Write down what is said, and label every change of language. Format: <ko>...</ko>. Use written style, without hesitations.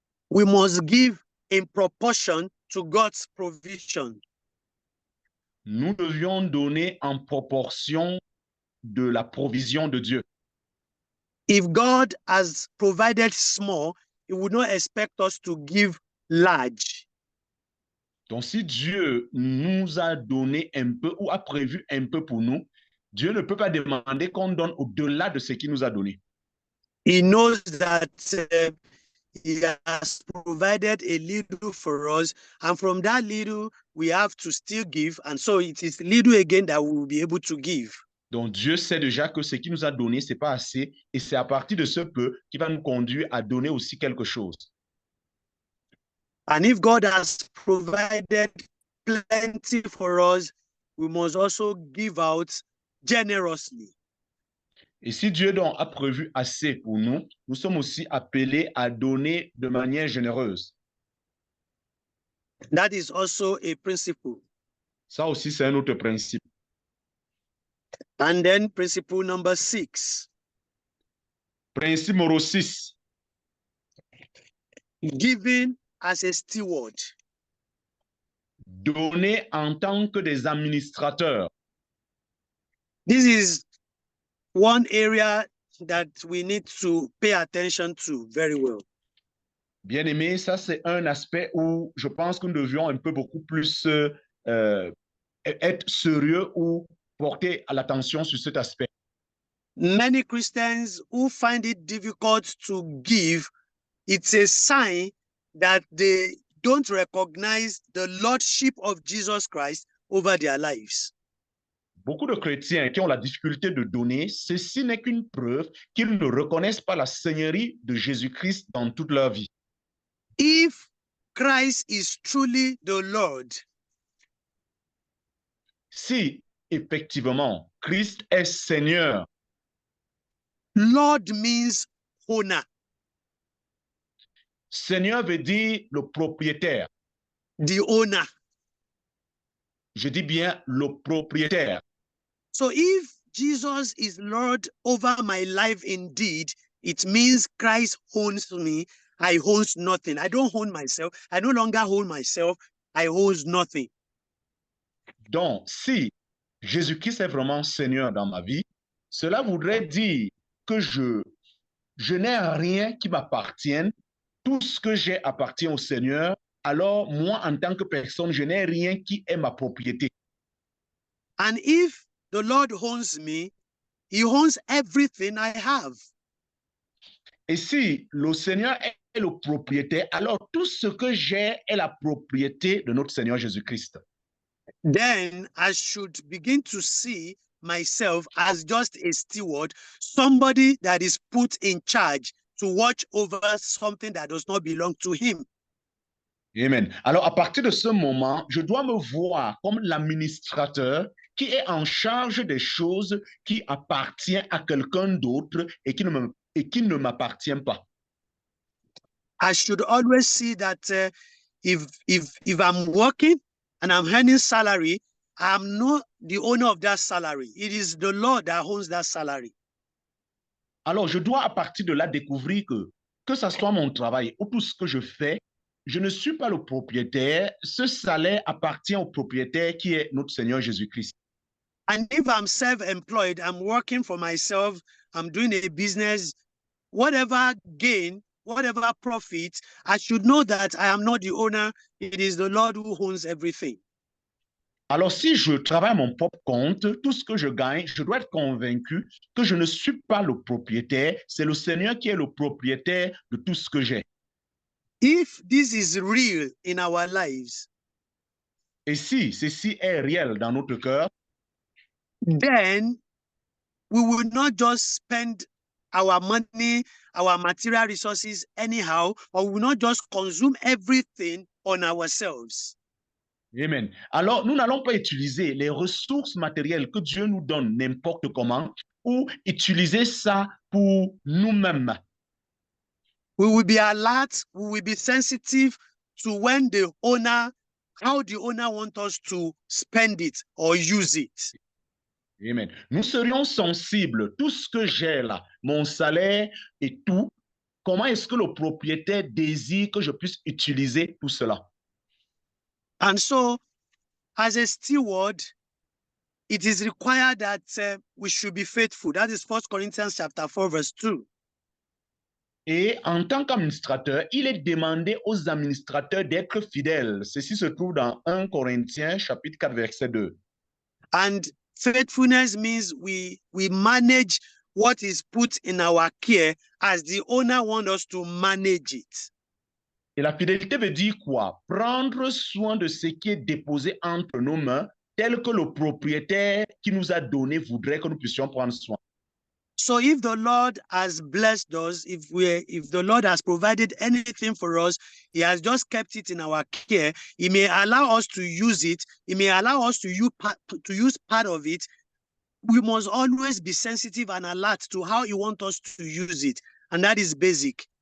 <en>we must give in proportion to God's provision.</en> <fr>Nous devions donner en proportion de la provision de Dieu.</fr> <en>If God has provided small, He would not expect us to give large.</en> <fr>Donc, si Dieu nous a donné un peu ou a prévu un peu pour nous, Dieu ne peut pas demander qu'on donne au-delà de ce qu'il nous a donné.</fr> <en>He knows that He has provided a little for us, and from that little, we have to still give. And so it is little again that we will be able to give.</en> <fr>Donc, Dieu sait déjà que ce qu'il nous a donné, ce n'est pas assez, et c'est à partir de ce peu qu'il va nous conduire à donner aussi quelque chose.</fr> <en>And if God has provided plenty for us, we must also give out generously.</en> <fr>Et si Dieu donc a prévu assez pour nous, nous sommes aussi appelés à donner de manière généreuse.</fr> <en>That is also a principle.</en> <fr>Ça aussi, c'est un autre principe.</fr> <en>And then principle number 6,</en> <fr>Principe numéro 6.</fr> <en>giving as a steward.</en> <fr>donner en tant que des administrateurs.</fr> <en>This is one area that we need to pay attention to very well.</en> <fr>Bien aimé, ça c'est un aspect où je pense que nous devions un peu beaucoup plus être sérieux ou porter à l'attention sur cet aspect.</fr> <en>Many Christians who find it difficult to give, it's a sign that they don't recognize the lordship of Jesus Christ over their lives.</en> <fr>Beaucoup de chrétiens qui ont la difficulté de donner, ceci n'est qu'une preuve qu'ils ne reconnaissent pas la seigneurie de Jésus-Christ dans toute leur vie.</fr> <en>If Christ is truly the Lord,</en> <fr>Si effectivement Christ est Seigneur,</fr> <en>Lord means owner.</en> <fr>Seigneur veut dire le propriétaire.</fr> <en>The owner.</en> <fr>Je dis bien le propriétaire.</fr> <en>So if Jesus is Lord over my life indeed, it means Christ owns me. I own nothing. I don't own myself. I no longer own myself. I own nothing.</en> <fr>Donc, si Jésus-Christ est vraiment Seigneur dans ma vie, cela voudrait dire que je n'ai rien qui m'appartienne. Tout ce que j'ai appartient au Seigneur. Alors, moi, en tant que personne, je n'ai rien qui est ma propriété.</fr> <en>And if the Lord owns me, he owns everything I have.</en> <fr>Et si le Seigneur est le propriétaire, alors tout ce que j'ai est la propriété de notre Seigneur Jésus-Christ.</fr> <en>Then I should begin to see myself as just a steward, somebody that is put in charge to watch over something that does not belong to him. Amen.</en> <fr>Alors, à partir de ce moment, je dois me voir comme l'administrateur qui est en charge des choses qui appartiennent à quelqu'un d'autre et qui ne m'appartient pas.</fr> <en>I should always see that if I'm working and I'm earning salary, I'm not the owner of that salary. It is the Lord that owns that salary.</en> <fr>Alors, je dois à partir de là découvrir que ce soit mon travail ou tout ce que je fais, je ne suis pas le propriétaire. Ce salaire appartient au propriétaire qui est notre Seigneur Jésus-Christ.</fr> <en>And if I'm self-employed, I'm working for myself, I'm doing a business, whatever gain, whatever profit, I should know that I am not the owner. It is the Lord who owns everything.</en> <fr>Alors, si je travaille à mon propre compte, tout ce que je gagne, je dois être convaincu que je ne suis pas le propriétaire. C'est le Seigneur qui est le propriétaire de tout ce que j'ai.</fr> <en>If this is real in our lives,</en> <fr>Et si ceci est réel dans notre cœur,</fr> <en>then we will not just spend our money, our material resources anyhow, or we will not just consume everything on ourselves. Amen.</en> <fr>Alors, nous n'allons pas utiliser les ressources matérielles que Dieu nous donne n'importe comment ou utiliser ça pour nous-mêmes.</fr> <en>We will be alert, we will be sensitive to when the owner, how the owner wants us to spend it or use it. Amen.</en> <fr>Nous serions sensibles, tout ce que j'ai là, mon salaire et tout, comment est-ce que le propriétaire désire que je puisse utiliser tout cela?</fr> <en>And so, as a steward, it is required that we should be faithful. That is 1 Corinthians chapter 4, verse 2.</en> <fr>Et en tant qu'administrateur, il est demandé aux administrateurs d'être fidèles. Ceci se trouve dans 1 Corinthiens chapitre 4, verset 2.</fr> <en>And faithfulness means we manage what is put in our care as the owner wants us to manage it.</en> <fr>Et la fidélité veut dire quoi? Prendre soin de ce qui est déposé entre nos mains, tel que le propriétaire qui nous a donné voudrait que nous puissions prendre soin.</fr> <en>So if the Lord has blessed us, if the Lord has provided anything for us, he has just kept it in our care, he may allow us to use it, he may allow us to use part of it. We must always be sensitive and alert to how he wants us to use it. And that is basic.</en>